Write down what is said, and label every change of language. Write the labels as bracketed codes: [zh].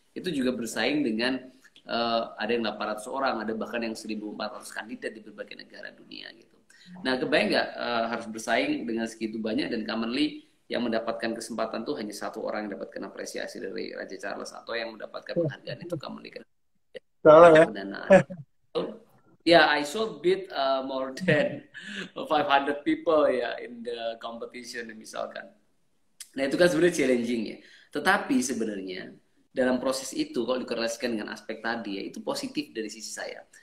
[id] Itu juga bersaing dengan ada yang 800 orang, ada bahkan yang 1.400 kandidat di berbagai negara dunia gitu. Nah, kebayang nggak harus bersaing dengan segitu banyak dan [en] commonly [id] yang mendapatkan kesempatan tuh hanya satu orang yang mendapatkan apresiasi dari Raja Charles atau yang mendapatkan penghargaan itu commonly kan. Salah ya. [en] Yeah, I sold beat more than 500 people ya in the competition [id] misalkan. Nah itu kan sebenarnya challenging ya. Tetapi sebenarnya dalam proses itu kalau dikorelasikan dengan aspek tadi ya itu positif dari sisi saya.